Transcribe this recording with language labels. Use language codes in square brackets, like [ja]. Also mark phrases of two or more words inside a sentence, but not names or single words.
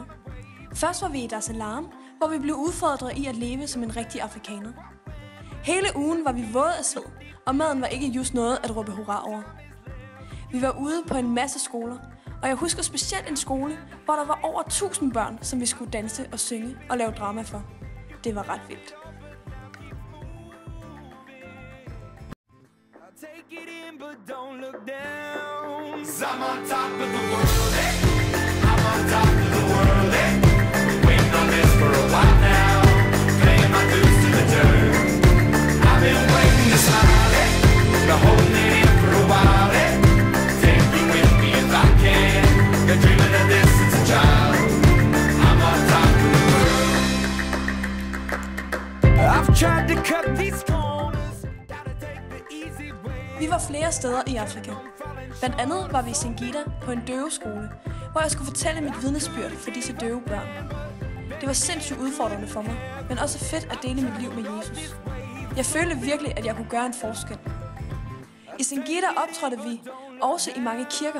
[da] Først var vi i Dar es Salaam, hvor vi blev udfordret i at leve som en rigtig afrikaner. Hele ugen var vi våde af sved, og maden var ikke just noget at råbe hurra over. Vi var ude på en masse skoler, og jeg husker specielt en skole, hvor der var over 1000 børn, som vi skulle danse og synge og lave drama for. Det var ret vildt. [en] Take it in, but don't look down. 'Cause I'm on top of the world, eh? I'm on top of the world, eh? Been waiting on this for a while now. Paying my dues to the dirt. I've been waiting to smile, eh? Been holding it in for a while, eh? Take you with me if I can. Been dreaming of this since a child. I'm on top of the world. I've tried to cut these corners. Gotta take the easy way. [da] Vi var flere steder i Afrika. Blandt andet var vi i Singida på en døveskole, hvor jeg skulle fortælle mit vidnesbyrd for disse døve børn. Det var sindssygt udfordrende for mig, men også fedt at dele mit liv med Jesus. Jeg følte virkelig, at jeg kunne gøre en forskel. I Singida optrådte vi også i mange kirker.